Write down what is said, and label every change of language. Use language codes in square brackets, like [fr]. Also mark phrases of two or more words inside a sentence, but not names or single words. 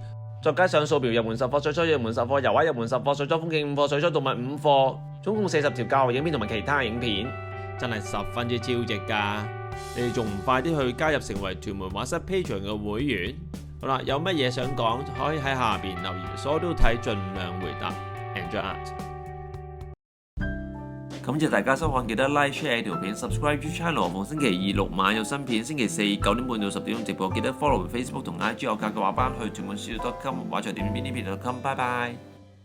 [yue] 再加上素描入門10課、水彩入門10課、油畫入門10課、水彩風景5課、水彩動物5課，總共40條教學影片同埋其他影片，真係十分之超值㗎！你哋仲唔快啲去加入成為屯門畫室 Patreon 嘅會員？好啦，有乜嘢想講可以喺下邊留言，所有都睇，盡量回答。 [en] Enjoy Art！ [yue] 感謝大家收看，記得 [en] like share [yue] 條片 ， [en] subscribe to channel。 [yue] 逢星期2、6晚有新片，星期4 9點半到10點鐘直播，記得 follow Facebook 同 IG 我教嘅畫班去屯門書 .com 畫在點邊呢邊 .com， 拜拜。